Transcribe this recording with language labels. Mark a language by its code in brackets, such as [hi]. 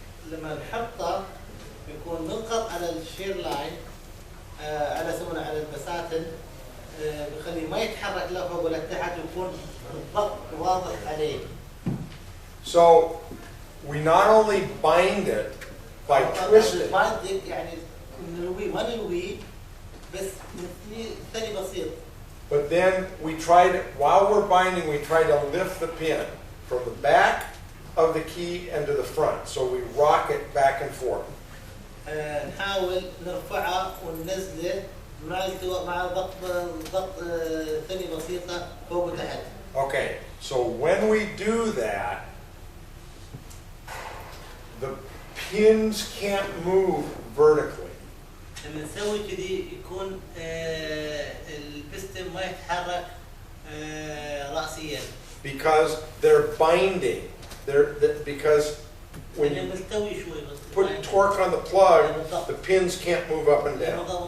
[ar] لما نحطه يكون نضغط على الشير لاين على سمنه على البساتم بخليه ما يتحرك لا فوق ولا تحت ويكون الضغط واضح عليه. [en] So we not only bind it by twisting. [ar] يعني نلويه ما نلويه بس ثاني بسيط. [en] But then we try to, while we're binding, we try to lift the pin from the back of the key and to the front. So we rock it back and forth. [ar] نحاول نرفعه وننزله مع ضغط ثاني بسيطة فوق وتحت. [en] Okay, so when we do that, the pins can't move vertically. [ar] لما نسوي كذي يكون البستم ما يتحرك رأسيا. [en] Because they're binding. Because when you put torque on the plug, the pins can't move up and down.